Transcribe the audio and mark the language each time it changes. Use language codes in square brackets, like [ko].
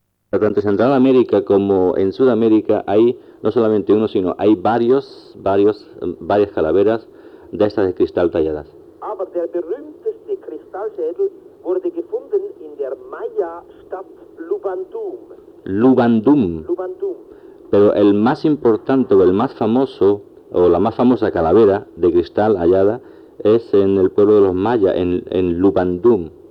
[es] Tanto en Central América como en Sudamérica hay no solamente uno, sino hay varias calaveras de estas de cristal talladas. [de] Aber der berühmteste Kristallschädel wurde gefunden in der Maya-Stadt Lubandum. Lubandum. Lubandum. [es] Pero el más importante o el más famoso o la más famosa calavera de cristal hallada es en el pueblo de los Maya, en Lubandum.